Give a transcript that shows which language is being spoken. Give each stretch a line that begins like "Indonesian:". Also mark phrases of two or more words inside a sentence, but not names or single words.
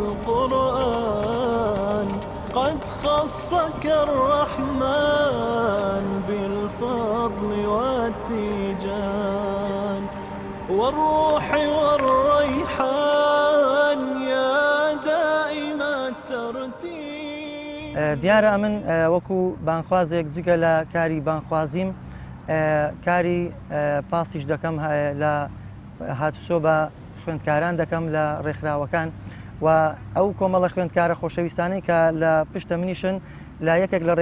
Arabic: القرآن قد خصك الرحمن بالفضل والتيجان والروح والريحان يا دائم الترتيب.
Central Kurdish: دیارە ئەمن وەکو بانخوازێک جگە لە کاری بانخوازیم کاری پاسیش دەکەم لە هاتوچۆ بە خوێندکاران دەکەم لە ڕێکخراوەکان و ئەو کۆمەڵە خوێندکارە خۆشەویستانەی کە لە پشتە منیشن لە یەکێک لە